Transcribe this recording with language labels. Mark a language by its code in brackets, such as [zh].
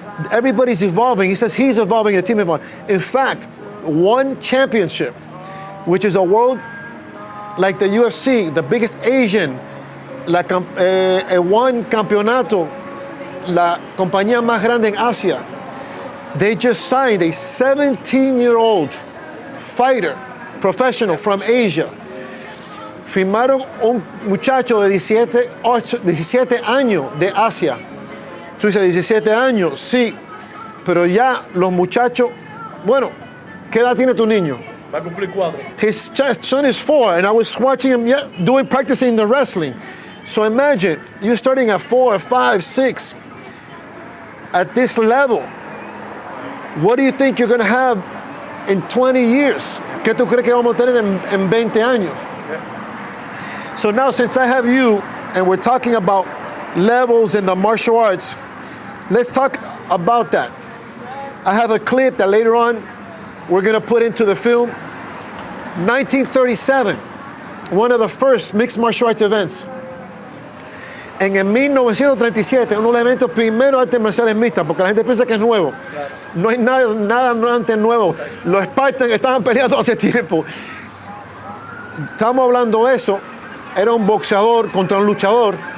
[en] Everybody's evolving. He says he's evolving, the team evolving. In fact, one championship, which is a world like the UFC, the biggest Asian, one [es] campeonato, la compañía más grande en Asia, [en] they just signed a 17-year-old fighter, professional from Asia. [es] Firmaron un muchacho de 17 años de Asia. Tú dices 17 años, sí, pero ya los muchachos, bueno, ¿qué edad tiene tu niño? Va a cumplir 4. [en] His son is 4, and I was watching him practicing the wrestling. So imagine, you're starting at 4, 5, 6. At this level, what do you think you're going to have in 20 years? ¿Qué tú crees que vamos a tener en 20 años? Yeah. So now, since I have you, and we're talking about levels in the martial arts, let's talk about that. I have a clip that later on we're going to put into the film. 1937, one of the first mixed martial arts events. [es] En el 1937, uno de los eventos primeros artes marciales mixtas, porque la gente piensa que es nuevo. Claro. No hay nada antes nuevo. Los Spartans estaban peleando hace tiempo. Estamos hablando de eso. Era un boxeador contra un luchador.